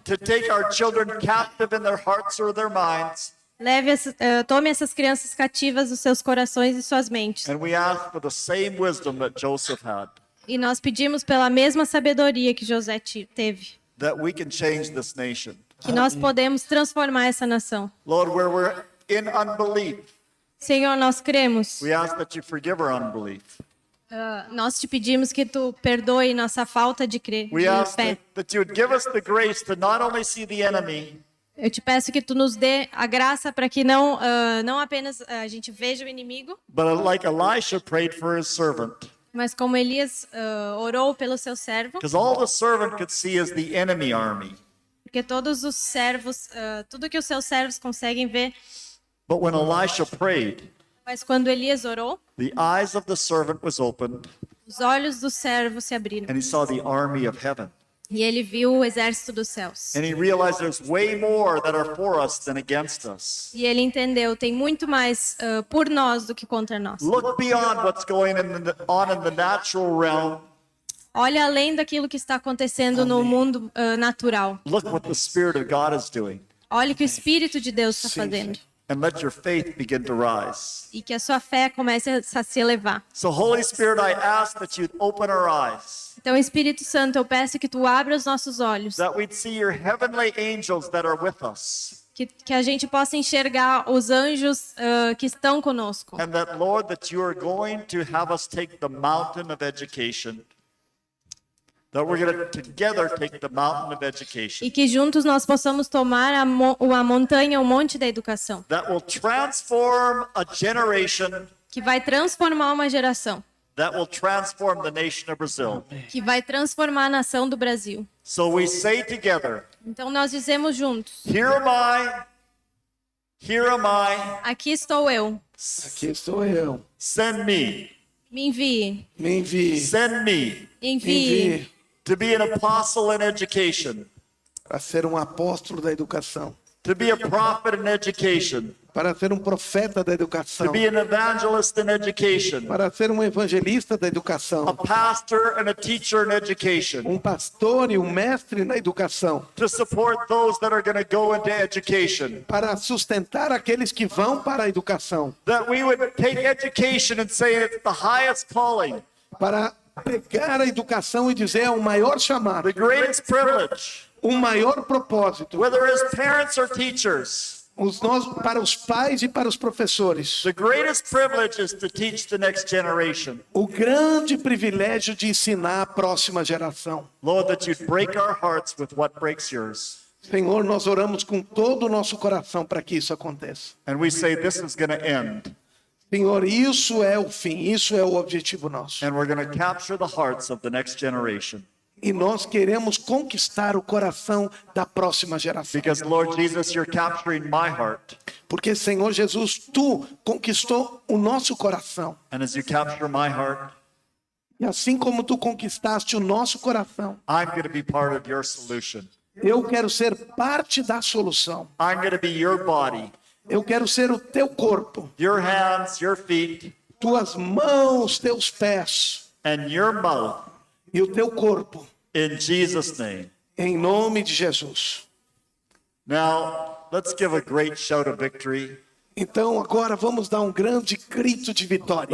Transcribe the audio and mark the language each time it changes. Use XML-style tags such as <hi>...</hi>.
<en>to take our children captive in their hearts or their minds.</en> <pt>tome essas crianças cativas dos seus corações e suas mentes.</pt> <en>And we ask for the same wisdom that Joseph had,</en> <pt>E nós pedimos pela mesma sabedoria que José teve,</pt> <en>that we can change this nation.</en> <pt>que nós podemos transformar essa nação.</pt> <en>Lord, where we're in unbelief,</en> <pt>Senhor, nós cremos.</pt> <en>we ask that you forgive our unbelief.</en> <pt>Nós te pedimos que tu perdoe nossa falta de</pt> <en>We</en> <pt>de</pt> <en>ask</en> <pt>fé.</pt> <en>that you would give us the grace to not only see the enemy,</en> <pt>Eu te peço que tu nos dê a graça para que não apenas a gente veja o inimigo,</pt> <en>but like Elisha prayed for his servant.</en> <pt>mas como Elias orou pelo seu servo,</pt> <en>Because all the servant could see is the enemy army.</en> <pt>porque todos os servos, tudo que os seus servos conseguem ver,</pt> <en>But when Elisha prayed,</en> <pt>mas quando Elias orou,</pt> <en>the eyes of the servant was opened,</en> <pt>os olhos do servo se abriram</pt> <en>and he saw the army of heaven.</en> <pt>e ele viu o exército dos céus.</pt> <en>And he realized there's way more that are for us than against us.</en> <pt>E ele entendeu, tem muito mais por nós do que contra nós.</pt> <en>Look beyond what's going on in the natural realm.</en> <pt>Olha além daquilo que está acontecendo no mundo natural.</pt> <en>Look what the Spirit of God is doing.</en> <pt>Olha o que o Espírito de Deus está fazendo.</pt> <en>And let your faith begin to rise.</en> <pt>E que a sua fé comece a se elevar.</pt> <en>So, Holy Spirit, I ask that you'd open our eyes,</en> <pt>Então, Espírito Santo, eu peço que tu abra os nossos olhos.</pt> <en>that we'd see your heavenly angels that are with us.</en> <pt>Que a gente possa enxergar os anjos que estão conosco.</pt> <en>And that, Lord, that you are going to have us take the mountain of education. That we're going to together take the mountain of education.</en> <pt>E que juntos nós possamos tomar a montanha, o monte da educação.</pt> <en>That will transform a generation.</en> <pt>Que vai transformar uma geração.</pt> <en>That will transform the nation of Brazil.</en> <pt>Que vai transformar a nação do Brasil.</pt> <en>So we say together,</en> <pt>Então nós dizemos juntos:</pt> <en>here am I, here am I,</en> <pt>aqui estou eu, Aqui estou eu.</pt> <en>send me,</en> <pt>me envie, Me envie.</pt> <en>send me</en> <pt>Me envie, envie</pt> <en>to be an apostle in education,</en> <pt>para ser um apóstolo da educação.</pt> <en>to be a prophet in education,</en> <pt>Para ser um profeta da</pt> <en>to</en> <pt>educação.</pt> <en>be an evangelist in education,</en> <pt>Para ser um evangelista da</pt> <en>a</en> <pt>educação.</pt> <en>pastor and a teacher in education,</en> <pt>Um pastor e um mestre na educação.</pt> <en>to support those that are going to go into education.</en> <pt>Para sustentar aqueles que vão para a educação.</pt> <en>That we would take education and say it's the highest calling,</en> <pt>Para pegar a educação e dizer é o maior chamado.</pt> <en>the greatest privilege,</en> <pt>O maior propósito.</pt> <en>whether as parents or teachers.</en> <pt>Para os pais e para os professores.</pt> <en>The greatest privilege is to teach the next generation.</en> <pt>O grande privilégio de ensinar a próxima geração.</pt> <en>Lord, that you'd break our hearts with what breaks yours.</en> <pt>Senhor, nós oramos com todo o nosso coração para que isso aconteça.</pt> <en>And we say this is going to end.</en> <pt>Senhor, isso é o fim, isso é o objetivo nosso.</pt> <en>And we're going to capture the hearts of the next generation.</en> <pt>E nós queremos conquistar o coração da próxima geração.</pt> <en>Because, Lord Jesus, you're capturing my heart.</en> <pt>Porque, Senhor Jesus, tu conquistou o nosso coração.</pt> <en>And as you capture my heart,</en> <pt>E assim como tu conquistaste o nosso coração,</pt> <en>I'm going to be part of your solution.</en> <pt>eu quero ser parte da solução.</pt> <en>I'm going to be your body,</en> <pt>Eu quero ser o teu corpo,</pt> <en>your hands, your feet,</en> <pt>tuas mãos, teus pés</pt> <en>and your mouth</en> <pt>e o teu corpo,</pt> <en>in Jesus' name.</en> <pt>em nome de Jesus.</pt> <en>Now, let's give a great shout of victory.</en> <pt>Então agora vamos dar um grande grito de vitória.</pt>